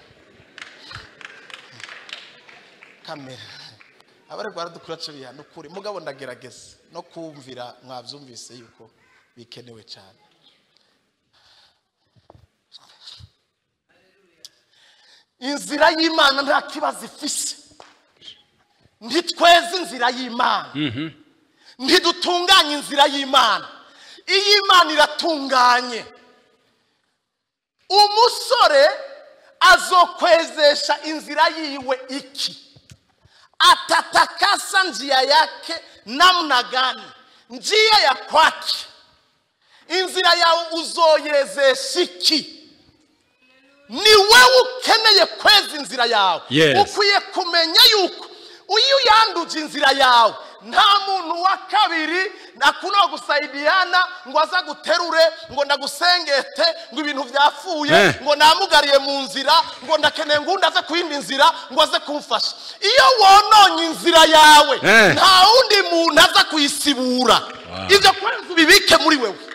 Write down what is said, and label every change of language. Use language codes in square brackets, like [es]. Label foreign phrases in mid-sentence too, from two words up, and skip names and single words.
[rn] kamera abare baradukura cyo no kuri mugabo ndagerageza no kumvira mwavyumvise yuko bikenewe cyane inzira y'Imana nta kibazo ifise ntitweze inzira y'Imana ntidutunganye inzira y'Imana iy'Imana iratunganye umusore azokwezesha inzira yiwe iki [sw] atatakasa njia yake namna gani njia ya kwake [rn] inzira yawe uzoyezesha iki ni wewe ukeneye kweza inzira yawe ukwiye kumenya yuko uyu yanduje inzira yawe nta muntu wa kabiri nakuno gusaidiana ngo aza guterure ngo ndagusengete ngo ibintu byapfuye ngo namugariye mu nzira ngo ndakeneye ngo ndaze kwindi nzira ngo aze kumfasha iyo wononye inzira yawe nta wundi muntu aza kuyisibura ivyo kwenza bibike muri wewe